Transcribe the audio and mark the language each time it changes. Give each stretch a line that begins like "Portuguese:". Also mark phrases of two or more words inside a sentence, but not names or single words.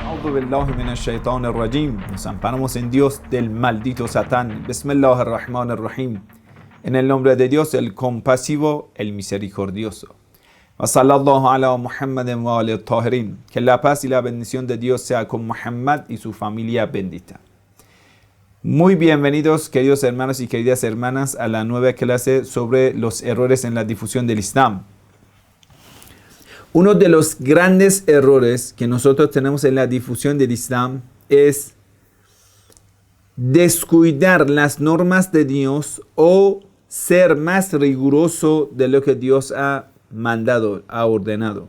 Arabic: أعوذ بالله من الشيطان الرجيم.
Spanish: Nos amparamos en Dios del maldito Satán.
Arabic: بسم الله الرحمن الرحيم.
Spanish: En el nombre de Dios, el compasivo, el misericordioso.
Arabic: وصلى الله على محمد وآله الطاهرين.
Spanish: Que la paz y la bendición de Dios sea con Muhammad y su familia bendita. Muy bienvenidos, queridos hermanos y queridas hermanas, a la nueva clase sobre los errores en la difusión del Islam. Uno de los grandes errores que nosotros tenemos en la difusión del Islam es descuidar las normas de Dios o ser más riguroso de lo que Dios ha mandado, ha ordenado.